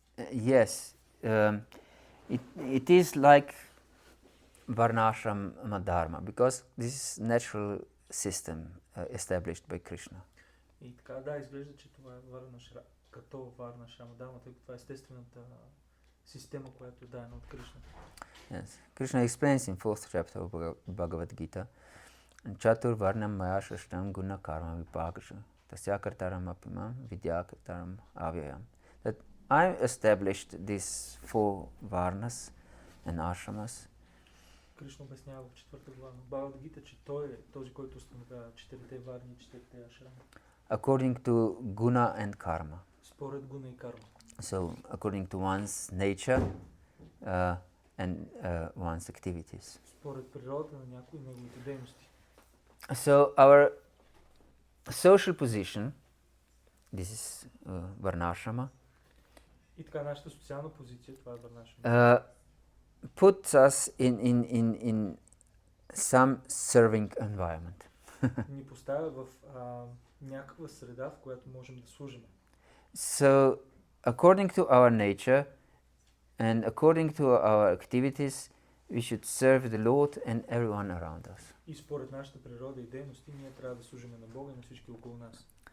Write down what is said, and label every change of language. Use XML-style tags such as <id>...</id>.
<en>Yes, it is like Varnashrama-dharma, because this is natural system established by Krishna.</en> <bg>И така, да, изглежда, че това е като Варна Шрама Дharma, тъй като това е естествената система, която е дадена от Кришна.</bg> <en>Yes, Krishna explains in 4th chapter of Bhagavad-gita,</en> <sa>Chatur Varnam Maya Shashtam Guna Karma Vipakasha Tasya Kartaram Apimam Vidya Kartaram Avyayam.</sa> <en>That I established these 4 Varnas and Ashramas.</en> <bg>Кришна обяснява в 4-та глава на Бхагавата-гита, че той е този, който установява 4-те варни и 4-те ашрами.</bg> <en>According to Guna and Karma.</en> <bg>Според гуна и карма.</bg> <en>So, according to one's nature and one's activities.</en> <bg>Според природата на някои неговите дейности.</bg> <en>So, our social position, this is Varnashrama,</en> <bg>И така, нашата социална позиция, това е Варнашрама,</bg> <en>puts us in some serving environment.</en> <bg>ни поставя в някаква среда, в която можем да служим.</bg> <en>So, according to our nature and according to our activities, we should serve the Lord and everyone around us.</en> <bg>И според нашата природа и дейности, ние трябва да служим на Бога и на всички около нас.</bg>